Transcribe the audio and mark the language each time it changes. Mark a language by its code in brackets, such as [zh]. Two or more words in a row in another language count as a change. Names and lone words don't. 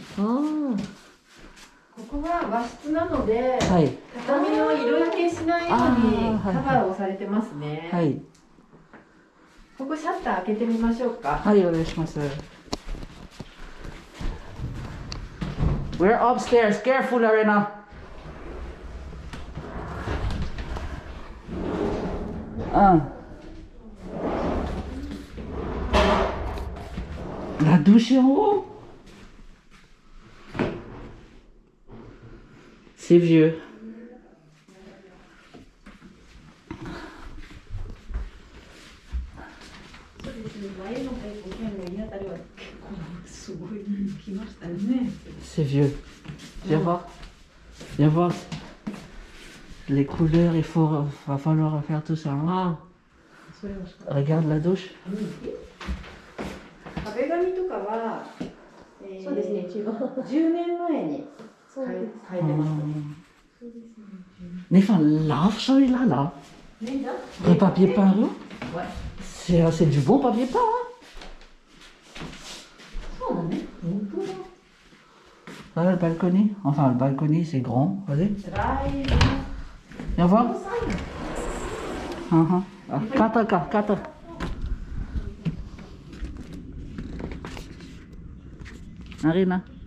[ja] あここは和室なので、あ。はい。畳の色焼けしないようにカバーをされてますね。はい。ここシャッター開けてみましょうか。はい、お願いします。 [en] We're upstairs. Careful, Arena. [fr] La douche est en haut. C'est vieux. C'est vieux. Viens voir. Viens voir. Les couleurs, va falloir faire tout ça. Hein. Regarde la douche. [ja] 壁紙とかは、そうですね、違う。 10年前に変えてます。 [fr] Mais enfin, lave celui-là, là. Le papier peint, là. Ouais. C'est du bon papier peint, hein. Voilà le balcony. Enfin, le balcony, c'est grand. Vas-y. Viens voir. Kata. Arena.